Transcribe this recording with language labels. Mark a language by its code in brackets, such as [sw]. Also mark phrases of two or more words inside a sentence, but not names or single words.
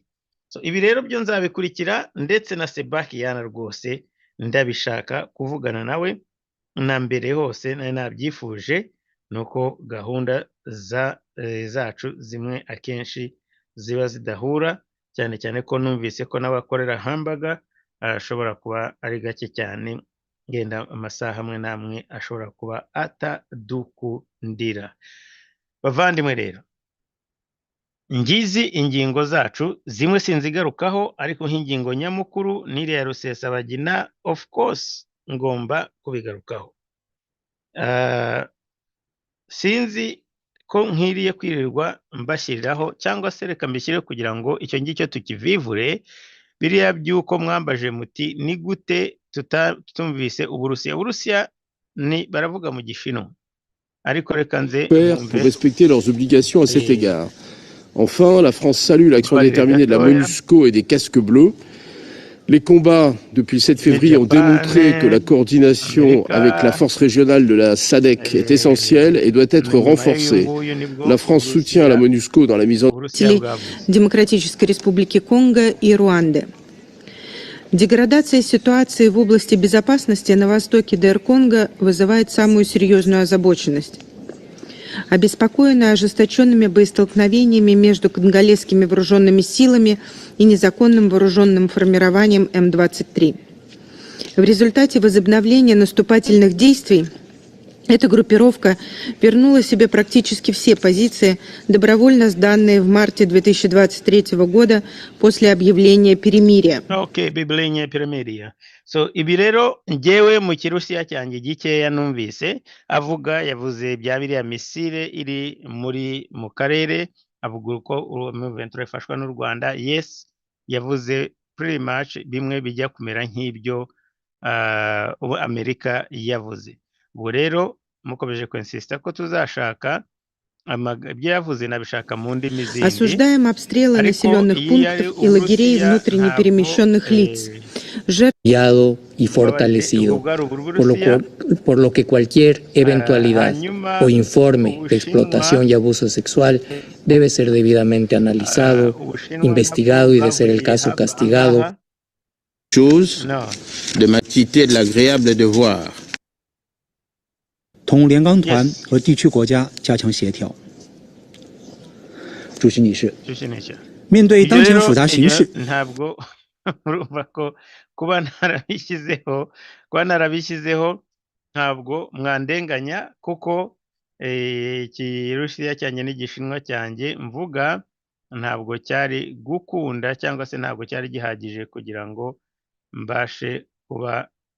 [rw] So ibi rero byo nzabikurikira, ndetse na Sebakiyana rwose ndabishaka kuvugana nawe, na mbere hose nari nabyifuje, nuko gahunda zacu zimwe akenshi ziba zidahura, cyane cyane ko numvise ko n'abakorera hamburger ashobora kuba ari gake cyane, ngenda amasaha amwe namwe ashobora kuba atadukundira. Bavandimwe rero, ngizi ingingo zacu, zimwe sinzigarukaho, ariko nk'ingingo nyamukuru n'iriya Rusesabagina, [en] of course [rw] ngomba kubigarukaho. Sinzi ko nkwiriye kwirirwa mbashyiriraho, cyangwa se reka mbishyireho kugira ngo icyo ngicyo tukivivure. Biriya by'uko mwambaje muti ni gute tutumvise Uburusiya ni baravuga mu Gishinwa, ariko reka nze [fr] pour respecter leurs obligations à cet égard. Enfin, la France salue l'action déterminée de la MONUSCO et des casques bleus. Les combats depuis le 7 février ont démontré que la coordination avec la force régionale de la SADC est essentielle et doit être renforcée. La France soutient la MONUSCO dans la mise en œuvre [ru] Демократической Республики Конго и Руанды. Деградация ситуации в области безопасности на востоке ДР Конго вызывает самую серьезную озабоченность. Обеспокоены ожесточенными боестолкновениями между конголезскими вооруженными силами и незаконным вооруженным формированием М-23. В результате возобновления наступательных действий эта группировка вернула себе практически все позиции, добровольно сданные в марте 2023 года после объявления перемирия. [rw] So ibi rero njyewe mu Kirusiya cyanjye gikeya numvise avuga, yavuze bya biriya misile iri mu karere, avuga ko M23 ifashwa n'u Rwanda. Yes, yavuze [en] pretty much [rw] bimwe bijya kumera nk'ibyo Amerika yavuze. Ubwo rero mukomeje kwensista ko tuzashaka ibyo yavuze nabishaka mu ndimi zindi [ru] Осуждаем обстрелы [rw] ariko [ru] населенных [rw] iyo yari [ru] пунктов и лагерей [rw] Uburusiya [ru] внутренне [rw] ntabwo [ru] перемещенных лиц. Жертв y [rw] ubwo [es] fortalecido, [rw] bwari Uburusiya [es] por lo que cualquier eventualidad [rw] hanyuma [es] o informe de [rw] Ubushinwa [es] explotación y abuso sexual debe ser debidamente analizado, [rw] Ubushinwa nabwo [es] investigado y de ser el [rw] bwaburiye [es] caso [rw] aha [es] castigado. [rw] ngaha [fr] Chose no de ma quitter l'agréable devoir [zh] 同联钢团 [en] Yes. [zh] 和地区国家加强协调。主席女士， Jushinisha 面对 [rw] ibyo [zh] 当前 [rw] rero [zh] 复杂形 [rw] ibyo [zh] 势， [rw] ntabwo urumva ko kuba narabishyizeho ntabwo mwandenganya kuko Ikirusiya cyanjye n'igishinwa cyanjye mvuga ntabwo cyari gukunda cyangwa se ntabwo cyari gihagije kugira ngo mbashe kuba